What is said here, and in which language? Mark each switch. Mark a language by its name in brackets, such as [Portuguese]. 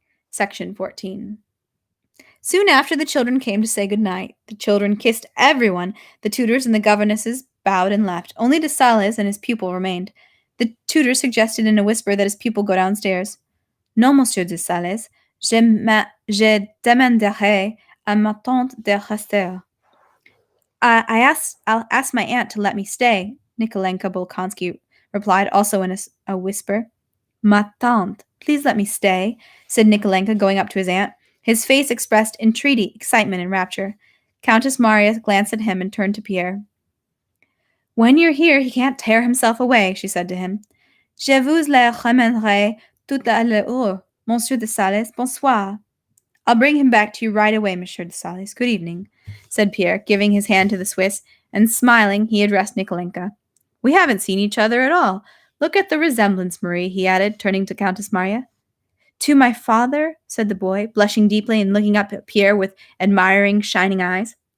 [English] Section 14. Soon after the children came to say good night. The children kissed everyone. The tutors and the governesses bowed and left. Only de Sales and his pupil remained. The tutor suggested in a whisper that his pupil go downstairs. [French] Non, monsieur de Sales, je demanderai à ma tante de rester. [English] I'll ask my aunt to let me stay, Nikolenka Bolkonsky replied, also in a whisper. [French] Ma tante, [English] please let me stay, said Nikolenka, going up to his aunt. His face expressed entreaty, excitement, and rapture. Countess Maria glanced at him and turned to Pierre. When you're here, he can't tear himself away, she said to him. [French] Je vous le ramènerai tout à l'heure, monsieur de Sales. Bonsoir. [English] I'll bring him back to you right away, monsieur de Sales. Good evening, said Pierre, giving his hand to the Swiss, and smiling, he addressed Nikolenka. We haven't seen each other at all. Look at the resemblance, Marie, he added, turning to Countess Maria. To my father, said the boy, blushing deeply and looking up at Pierre with admiring, shining eyes.